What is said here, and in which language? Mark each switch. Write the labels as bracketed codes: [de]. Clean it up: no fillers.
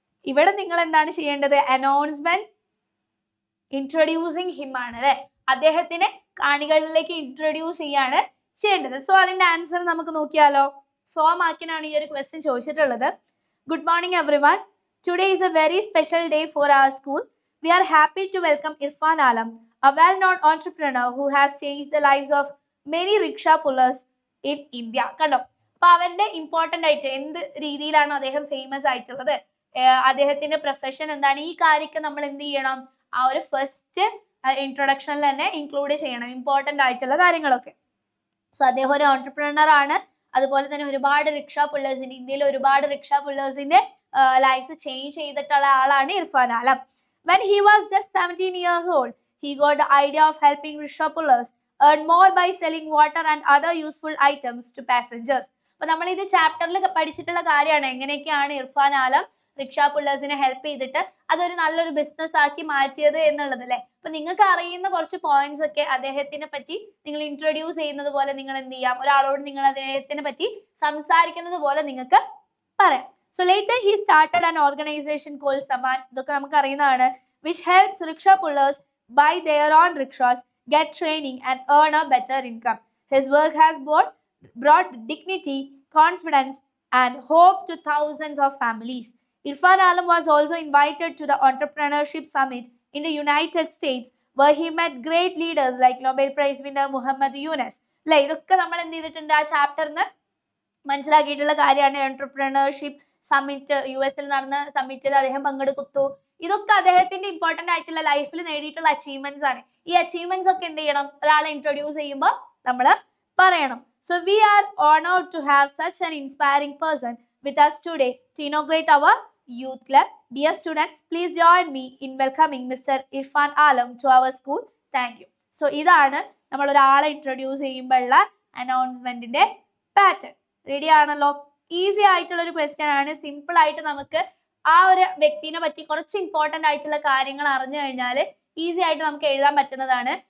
[ml] ഇവിടെ നിങ്ങൾ എന്താണ് ചെയ്യേണ്ടത്? [en] announcement introducing him [ml] ആണ് അല്ലെ, അദ്ദേഹത്തിനെ കാണികളിലേക്ക് ഇൻട്രൊഡ്യൂസ് ചെയ്യാണ് ചെയ്യേണ്ടത്. സോ അതിന്റെ ആൻസർ നമുക്ക് നോക്കിയാലോ. 4 മാർക്കിനാണ് ഈ ഒരു ക്വസ്റ്റ്യൻ ചോദിച്ചിട്ടുള്ളത്. [en] Good morning everyone. Today is a very special day for our school. We are happy to welcome Irfan Alam, a well-known entrepreneur who has changed the lives of many rickshaw pullers in India. [ml] കണ്ടോ, അപ്പൊ അവന്റെ important ആയിട്ട് എന്ത് രീതിയിലാണ് അദ്ദേഹം famous ആയിട്ടുള്ളത്, അദ്ദേഹത്തിന്റെ profession എന്താണ്, ഈ കാര്യമൊക്കെ നമ്മൾ എന്ത് ചെയ്യണം? ആ ഒരു ഫസ്റ്റ് ഇൻട്രൊഡക്ഷനിൽ തന്നെ ഇൻക്ലൂഡ് ചെയ്യണം, ഇമ്പോർട്ടന്റ് ആയിട്ടുള്ള കാര്യങ്ങളൊക്കെ. സോ അദ്ദേഹം ഒരു ഓൺടർപ്രണർ ആണ്. അതുപോലെ തന്നെ ഒരുപാട് റിക്ഷാ പുള്ളേഴ്സിന്റെ, ഇന്ത്യയിൽ ഒരുപാട് റിക്ഷാ പുള്ളേഴ്സിന്റെ ലൈഫ് ചേഞ്ച് ചെയ്തിട്ടുള്ള ആളാണ് ഇർഫാൻ ആലം. [en] When he was just 17 years old, he got the idea of helping rickshaw pullers earn more by selling water and other useful items to passengers. [ml] അപ്പൊ നമ്മൾ ഇത് ചാപ്റ്ററിൽ പഠിച്ചിട്ടുള്ള കാര്യമാണ്, എങ്ങനെയൊക്കെയാണ് ഇർഫാൻ ആലം റിക്ഷാ പുള്ളേഴ്സിനെ ഹെൽപ്പ് ചെയ്തിട്ട് അതൊരു നല്ലൊരു ബിസിനസ് ആക്കി മാറ്റിയത് എന്നുള്ളത് അല്ലെ. അപ്പൊ നിങ്ങൾക്ക് അറിയുന്ന കുറച്ച് പോയിന്റ്സ് ഒക്കെ അദ്ദേഹത്തിനെ പറ്റി നിങ്ങൾ ഇൻട്രൊഡ്യൂസ് ചെയ്യുന്നത് പോലെ നിങ്ങൾ എന്ത് ചെയ്യാം? ഒരാളോട് നിങ്ങൾ അദ്ദേഹത്തിനെ പറ്റി സംസാരിക്കുന്നത് പോലെ നിങ്ങൾക്ക് പറയാം. [en] So later he started an organization called Saman, [ml] ഇതൊക്കെ നമുക്ക് അറിയുന്നതാണ്, [en] which helps rickshaw pullers buy their own rickshaws, get training and earn a better income. His work has brought dignity, confidence and hope to thousands of families. Irfan Alam was also invited to the Entrepreneurship Summit in the United States, where he met great leaders like Nobel Prize winner Muhammad Yunus. [ml] അല്ലെ, ഇതൊക്കെ നമ്മൾ എന്ത് ചെയ്തിട്ടുണ്ട്? ആ ചാപ്റ്ററിന് മനസ്സിലാക്കിയിട്ടുള്ള കാര്യമാണ്. Entrepreneurship summit, US നടന്ന സമ്മിറ്റിൽ അദ്ദേഹം പങ്കെടുത്തു. ഇതൊക്കെ അദ്ദേഹത്തിന്റെ ഇമ്പോർട്ടന്റ് ആയിട്ടുള്ള ലൈഫിൽ നേടിയിട്ടുള്ള അച്ചീവ്മെന്റ്സ് ആണ്. ഈ അച്ചീവ്മെന്റ്സ് ഒക്കെ എന്ത് ചെയ്യണം? ഒരാളെ ഇൻട്രൊഡ്യൂസ് ചെയ്യുമ്പോൾ നമ്മൾ പറയണം. [en] So we are honored to have such an inspiring person with us today to inaugurate our youth club. Dear students, please join me in welcoming Mr. Irfan Alam to our school. Thank you. [ml] So ഇതാണ് നമ്മൾ ഒരാളെ introduce ചെയ്യുമ്പോഴുള്ള അനൗൺസ്മെന്റിന്റെ pattern. Ready ആണല്ലോ? Easy ആയിട്ടുള്ള ഒരു question ആണ്. Simple ആയിട്ട് നമുക്ക് ആ ഒരു വ്യക്തിനെ പറ്റി കുറച്ച് ഇമ്പോർട്ടന്റ് ആയിട്ടുള്ള കാര്യങ്ങൾ അറിഞ്ഞു കഴിഞ്ഞാൽ ഈസി ആയിട്ട് നമുക്ക് എഴുതാൻ പറ്റുന്നതാണ്.